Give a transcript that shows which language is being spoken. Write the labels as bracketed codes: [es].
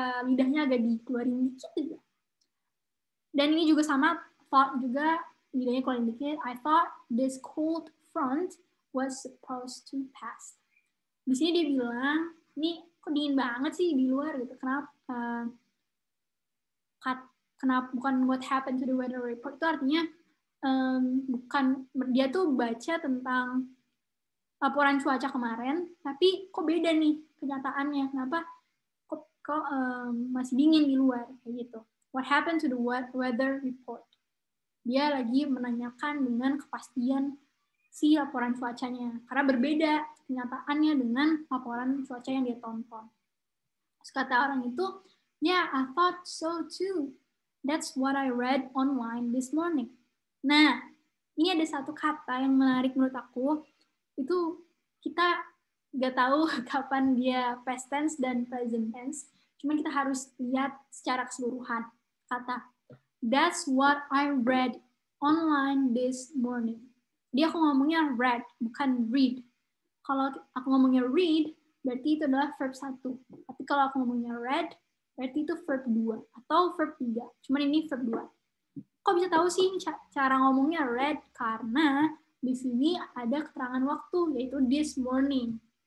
[id] lidahnya agak dikeluarin dikit juga. Dan ini juga sama, thought juga, lidahnya keluarin dikit. [en] I thought this cold front was supposed to pass. [id] Di sini dia bilang, ini kok dingin banget sih di luar gitu. Kenapa bukan [en] what happened to the weather report, [id] itu artinya bukan, dia tuh baca tentang laporan cuaca kemarin, tapi kok beda nih kenyataannya, kenapa kok masih dingin di luar, kayak gitu. [en] What happened to the weather report? [id] Dia lagi menanyakan dengan kepastian si laporan cuacanya, karena berbeda kenyataannya dengan laporan cuaca yang dia tonton. Terus kata orang itu, [en] yeah, I thought so too. That's what I read online this morning. [id] Nah, ini ada satu kata yang menarik menurut aku, itu kita nggak tahu kapan dia past tense dan present tense, cuman kita harus lihat secara keseluruhan. [en] Kata, that's what I read online this morning. [id] Dia aku ngomongnya read, bukan read. Kalau aku ngomongnya read, berarti itu adalah verb 1. Tapi kalau aku ngomongnya read, berarti itu verb 2 atau verb 3. Cuman ini verb 2. Kok bisa tahu sih cara ngomongnya read? Karena di sini ada keterangan waktu, yaitu [en] this morning.